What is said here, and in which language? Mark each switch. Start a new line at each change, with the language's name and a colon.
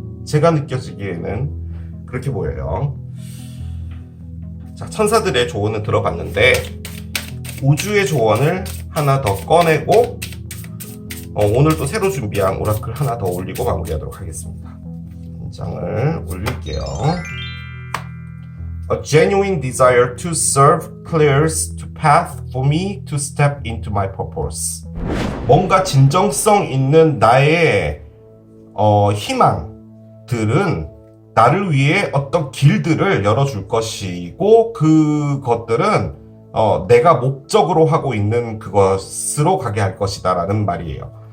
Korean: 제가 느껴지기에는 그렇게 보여요. 자, 천사들의 조언을 들어봤는데 우주의 조언을 하나 더 꺼내고 오늘 또 새로 준비한 오라클 하나 더 올리고 마무리하도록 하겠습니다. 한 장을 올릴게요.
English: A genuine desire to serve clears the path for me to step into my purpose.
Korean: 뭔가 진정성 있는 나의 희망들은 나를 위해 어떤 길들을 열어줄 것이고 그것들은 내가 목적으로 하고 있는 그것으로 가게 할 것이다 라는 말이에요.